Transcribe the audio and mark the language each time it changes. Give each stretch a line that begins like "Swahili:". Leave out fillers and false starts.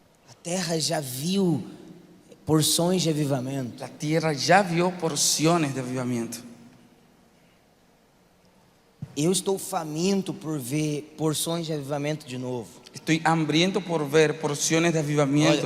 Portuguese: A terra já viu porções de avivamento.
Spanish: La tierra ya vio porciones de avivamiento.
Portuguese: Eu estou faminto por ver porções de avivamento de novo.
Spanish: Estoy hambriento por ver porciones de avivamiento